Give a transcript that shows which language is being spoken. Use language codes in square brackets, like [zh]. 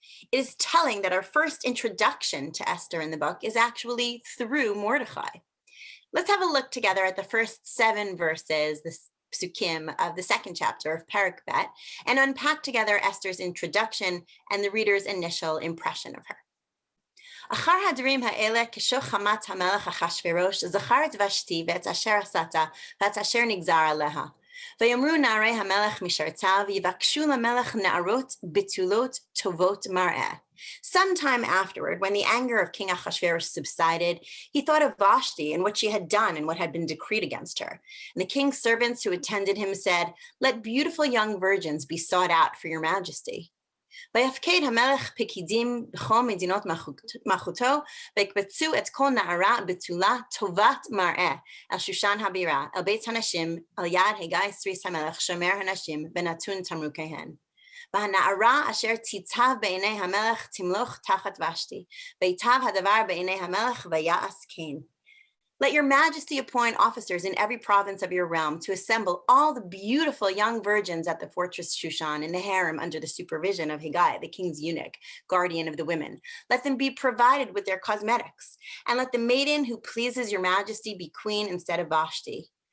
[en] It is telling that our first introduction to Esther in the book is actually through Mordechai. Let's have a look together at the first 7 verses, the psukim of the second chapter of Perek Bet, and unpack together Esther's introduction and the reader's initial impression of her. [he] אחר הדברים האלה כשוך חמת המלך אחשוורוש זכר את ושתי ואת אשר עשתה ואת אשר נגזר עליה. ויאמרו נערי המלך משרתיו ויבקשו למלך נערות בתולות טובות מראה. [en] Sometime afterward, when the anger of King Ahasuerus subsided, he thought of Vashti and what she had done and what had been decreed against her. And the king's servants who attended him said, "Let beautiful young virgins be sought out for your majesty." [he] ויפקד המלך פקידים בכל מדינות מלכותו, ויקבצו את כל נערה בתולה טובת מראה אל שושן הבירה, אל בית הנשים, אל יד הגיא סריס המלך, שומר הנשים, ונתון תמרוקיהן. והנערה אשר תיטב בעיני המלך תמלוך תחת ושתי, ויטב הדבר בעיני המלך ויעש כן. [en] Let your majesty appoint officers in every province of your realm to assemble all the beautiful young virgins at the fortress Shushan in the harem under the supervision of Hegai, the king's eunuch, guardian of the women. Let them be provided with their cosmetics, and let the maiden who pleases your majesty be queen instead of Vashti.